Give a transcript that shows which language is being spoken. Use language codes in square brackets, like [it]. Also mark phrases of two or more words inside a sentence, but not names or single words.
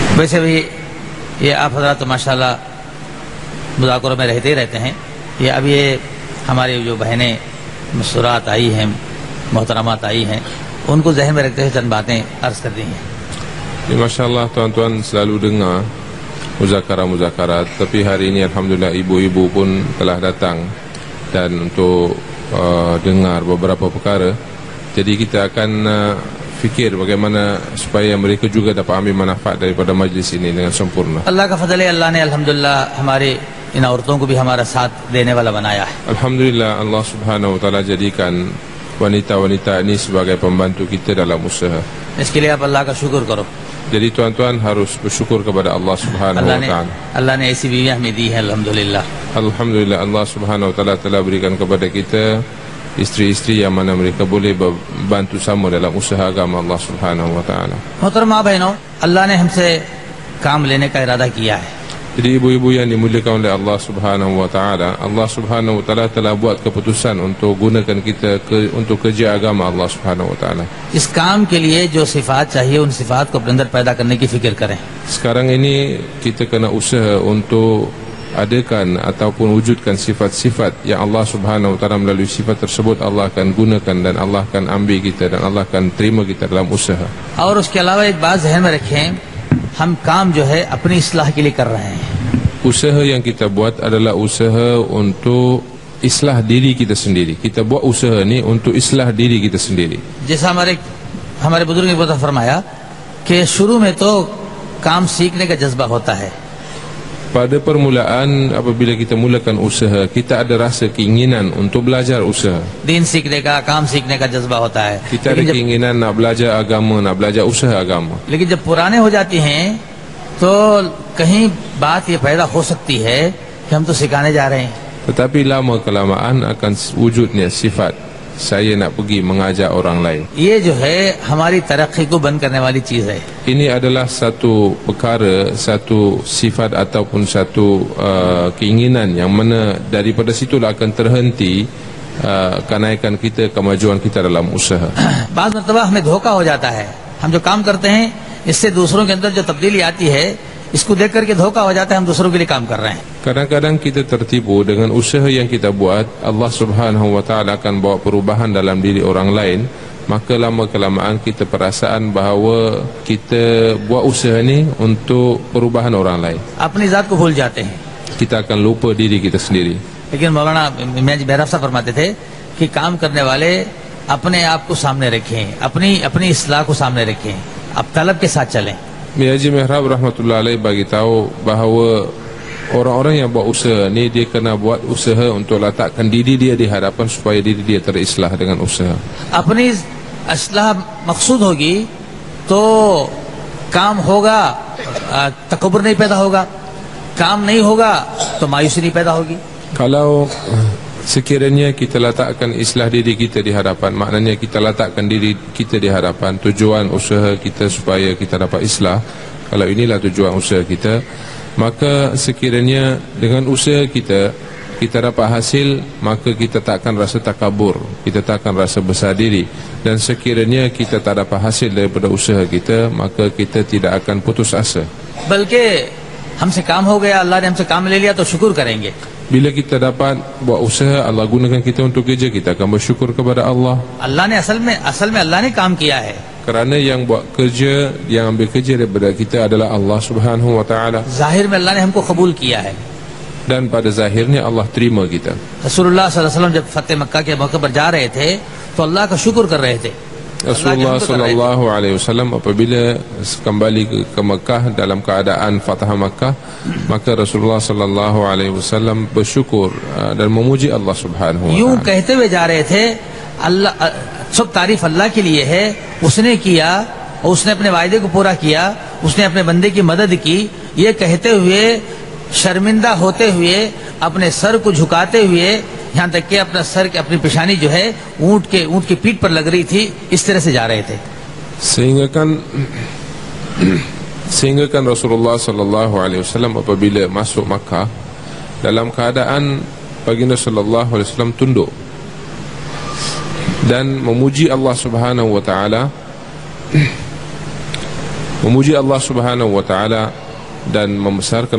[ur] ویسے بھی یہ آپ حضرات تو ماشاءاللہ مذاکروں میں رہتے ہی رہتے ہیں. یہ اب یہ ہماری جو بہنیں مستورات آئی ہیں، محترمات آئی ہیں، ان کو ذہن میں رکھتے ہوئے چند باتیں عرض کر دی ہیں. [ms] Masya-Allah, tuan-tuan selalu dengar muzakara-muzakarat, tapi hari ini alhamdulillah ibu-ibu pun telah datang dan untuk dengar beberapa perkara. Jadi kita akan fikir bagaimana supaya mereka juga dapat ambil manfaat daripada majlis ini dengan sempurna. [ur] اللہ کا فضل ہے، اللہ نے الحمدللہ ہمارے ان عورتوں کو بھی ہمارا ساتھ دینے والا بنایا ہے. [ms] Alhamdulillah, [ar] الله سبحانه وتعالى [ms] jadikan wanita-wanita ini sebagai pembantu kita dalam usaha. [ur] اس کے لیے آپ اللہ کا شکر کرو. [ms] Jadi tuan-tuan harus bersyukur kepada [ar] الله سبحانه وتعالى. [ur] اللہ نے ایسی بیوی ہمیں دی ہے، الحمدللہ. [ms] Alhamdulillah, [ar] الله سبحانه وتعالى [ms] telah berikan kepada kita isteri-isteri yang mana mereka boleh bantu sama dalam usaha agama [ar] الله سبحانه وتعالى. [ur] محترمہ بہنوں، اللہ نے ہم سے کام لینے کا ارادہ کیا ہے. [ms] Jadi ibu-ibu yang dimuliakan oleh [ar] الله سبحانه وتعالى, الله سبحانه وتعالى [ms] telah buat keputusan untuk gunakan kita untuk kerja agama [ar] الله سبحانه وتعالى. [ur] اس کام کے لیے جو صفات چاہییں ان صفات کو اپنے اندر پیدا کرنے کی فکر کریں. [ms] Sekarang ini kita kena usaha untuk adakan ataupun wujudkan sifat-sifat yang [ar] الله سبحانه وتعالى [ms] melalui sifat tersebut Allah akan gunakan dan Allah akan ambil kita dan Allah akan terima kita dalam usaha. [ur] اور اس کے علاوہ ایک بات ذہن میں رکھیں، ہم کام جو ہے اپنی اصلاح کے لیے کر رہے ہیں. [ms] Usaha yang kita buat adalah usaha untuk islah diri kita sendiri. Kita buat usaha ni untuk islah diri kita sendiri. [ur] جیسا ہمارے بزرگ نے بتا فرمایا کہ شروع میں تو کام سیکھنے کا جذبہ ہوتا ہے. [ms] Pada permulaan apabila kita mulakan usaha, kita ada rasa keinginan untuk belajar usaha. [ur] دین سیکھنے کا، کام سیکھنے کا جذبہ ہوتا ہے. [ms] Kita ada keinginan nak belajar agama, nak belajar usaha agama. [ur] لیکن جب پرانے ہو جاتی ہیں تو کہیں بات یہ پیدا ہو سکتی ہے کہ ہم تو سکھانے جا رہے ہیں. [ms] Tetapi lama kelamaan akan wujudnya sifat saya nak pergi mengajar orang lain. [ur] یہ جو ہے ہماری ترقی کو بند کرنے والی چیز ہے. [ms] Ini adalah satu perkara, satu sifat ataupun satu keinginan yang mana daripada situlah akan terhenti kenaikan kita, kemajuan kita dalam usaha. [ur] بعض مرتبہ ہمیں دھوکا ہو جاتا ہے۔ ہم جو کام کرتے ہیں اس سے دوسروں کے اندر جو تبدیلی آتی ہے، اس کو دیکھ کر کے دھوکا ہو جاتا ہے، ہم دوسروں کے لیے کام کر رہے ہیں. [ms] Kadang-kadang kita tertipu dengan usaha yang kita buat. [ar] الله سبحانه وتعالى [ms] akan bawa perubahan dalam diri orang lain. Maka lama kelamaan kita perasaan bahawa kita buat usaha ni untuk perubahan orang lain. [ur] اپنی ذات کو بھول جاتے ہیں. [ms] Kita akan lupa diri kita sendiri. [ur] لیکن مولانا محراب صاحب فرماتے تھے کہ کام کرنے والے اپنے آپ کو سامنے رکھیں، اپنی اصلاح کو سامنے رکھیں، اب طلب کے ساتھ چلیں. [ms] Haji Mihrab [ar] رحمة الله عليه [ms] bagi tahu bahawa orang-orang yang buat usaha ni dia kena buat usaha untuk letakkan diri dia di hadapan supaya diri dia terislah dengan usaha. [ur] اپنی اصلاح مقصود ہوگی تو کام ہوگا، تکبر نہیں پیدا ہوگا، کام نہیں ہوگا تو مایوسی نہیں پیدا ہوگی. [ms] Kalau sekiranya kita letakkan islah diri kita di hadapan, maknanya kita letakkan diri kita di hadapan tujuan usaha kita supaya kita dapat islah. Kalau inilah tujuan usaha kita, maka sekiranya dengan usaha kita dapat hasil, maka kita tak akan rasa takabur, kita tak akan rasa besar diri. Dan sekiranya kita tak dapat hasil daripada usaha kita, maka kita tidak akan putus asa. [ur] بلکہ ہم سے کام ہو گیا، اللہ نے ہم سے کام لے لیا تو شکر کریں گے. [ms] Bila kita dapat buat usaha, Allah gunakan kita untuk kerja, kita akan bersyukur kepada Allah. [ur] اللہ نے اصل میں اللہ نے کام کیا ہے. [ms] Kerana yang buat kerja, yang ambil kerja daripada kita adalah [ar] الله سبحانه وتعالى. [ur] ظاہر میں اللہ نے ہم کو قبول کیا ہے. [ms] Dan pada zahirnya Allah terima kita. [ur] رسول اللہ [ar] صلى الله عليه وسلم [ur] جب فتح مکہ کے موقع پر جا رہے تھے تو اللہ کا شکر کر رہے تھے. [ms] Rasulullah [ar] صلى الله عليه وسلم [ms] apabila kembali ke Mekah dalam keadaan Fatah Mekah, maka Rasulullah [ar] صلى الله عليه وسلم [ms] bersyukur dan memuji [ar] الله سبحانه وتعالى. [ur] یوں کہتے ہوئے جا رہے تھے، اللہ سب تعریف اللہ کے لیے ہے، اس نے کیا اور اس نے اپنے وعدے کو پورا کیا، اس نے اپنے بندے کی مدد کی. یہ کہتے ہوئے شرمندہ ہوتے ہوئے اپنے سر کو جھکاتے ہوئے، یہاں تک کہ اپنا سر کے اپنی پیشانی جو ہے اونٹ کی پیٹھ پر لگ رہی تھی، اس طرح سے جا رہے تھے. [ms] Sehingga kan Rasulullah [ar] صلى الله عليه وسلم [ms] apabila masuk Makkah dalam keadaan baginda [ar] صلى الله عليه وسلم [ms] tunduk dan memuji [ar] الله سبحانه وتعالى [ms] memuji [ar] الله سبحانه وتعالى [ms] dan membesarkan